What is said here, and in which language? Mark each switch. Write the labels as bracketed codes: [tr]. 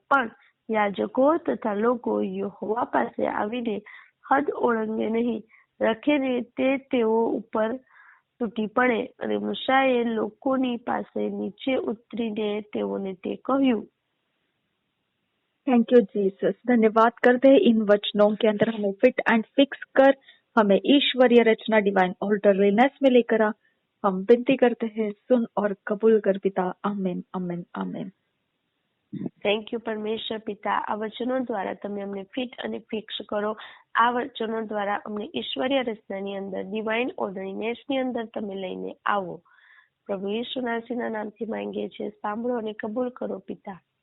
[gu] પણ યાજકો તથા લોકો યહોવા પાસે આવીને હદ ઓળંગે નહીં, રખેને તે તેઓ ઉપર તૂટી પડે. અને મૂસાએ લોકોની પાસે નીચે ઉતરીને તેઓને તે કહ્યું. [en] Thank you Jesus. [hi] धन्यवाद करते हैं इन वचनों के अंदर हमें [en] fit and fix [hi] कर हमें ईश्वरीय रचना डिवाइन ऑर्डरलीनेस में लेकर आ। हम विनती करते हैं, सुन और कबूल कर पिता। आमीन आमीन आमीन। [en] thank you [gu] પરમેશ્વર પિતા, આ વચનો દ્વારા તમે અમને ફિટ અને ફિક્સ કરો. આ વચનો દ્વારા અમને ઈશ્વરીય રચનાની અંદર ડિવાઇન ઓર્ડરનેસની અંદર તમે લઈને આવો. પ્રભુ ઈસુ નાસીના નામથી માંગીએ છીએ, સાંભળો અને કબૂલ કરો પિતા.